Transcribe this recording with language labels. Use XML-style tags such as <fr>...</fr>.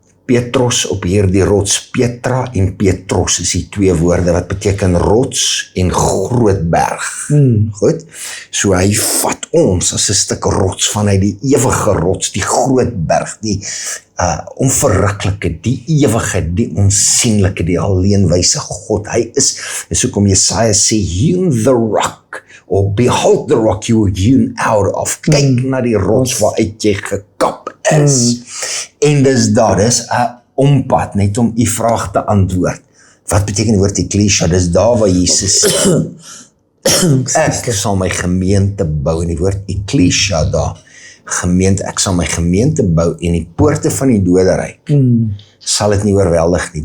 <af>Petros op hierdie rots. Petra en Petros is die twee woorde wat beteken rots en groot berg. Goed? So hy vat ons as 'n stuk rots vanuit die ewige rots, die groot berg, die onverruklike, die ewige, die onsienlike, die alleenwyse God. Hy is hoekom Jesaja sê,</af> <en>hewn the rock, or behold the rock you were hewn out of.</en> <af>Kyk na die rots waaruit jy gekap is. En dis 'n ompad, net om u vraag te antwoord. Wat beteken die woord ekklesia? Dis daar waar Jesus sê, ek sal my gemeente bou, en die woord ekklesia daar, gemeente, ek sal my gemeente bou, en die poorte van die doderyk, sal dit nie oorweldig nie.</af>